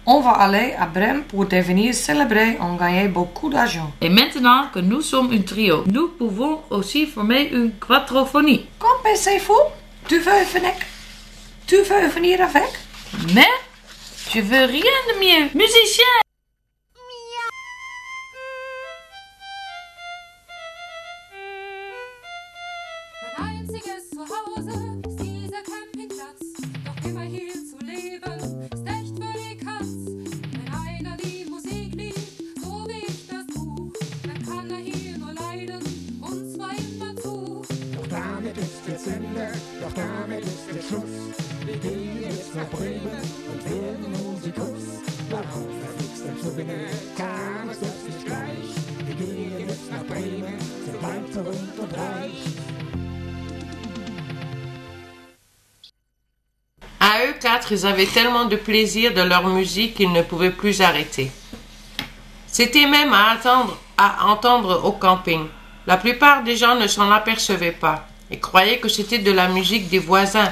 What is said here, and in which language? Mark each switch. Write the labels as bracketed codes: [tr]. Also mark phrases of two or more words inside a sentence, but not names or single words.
[fr] On va aller à Bremen pour devenir célébré et gagner beaucoup d'argent. Et maintenant que nous sommes un trio, nous pouvons aussi former une quadrophonie. Qu'en pensez-vous? Tu veux venir avec? Mais je veux rien de mieux. Musicien! [de] Mein einziges Zuhause ist dieser Campingplatz. Doch immer hier zu leben, ist echt für die Katz. Wenn einer die Musik liebt, so wie ich das tu, dann kann er hier nur leiden, und zwar immer zu. Doch damit ist jetzt Ende, doch damit ist jetzt Schluss. Wir gehen jetzt nach Bremen und werden Musikus. Warum verflixt denn Souvenir? Kam es das nicht gleich? Wir gehen jetzt nach Bremen, sind weit berühmt und reich. [fr] À eux quatre, ils avaient tellement de plaisir de leur musique qu'ils ne pouvaient plus arrêter. C'était même à entendre au camping. La plupart des gens ne s'en apercevaient pas et croyaient que c'était de la musique des voisins.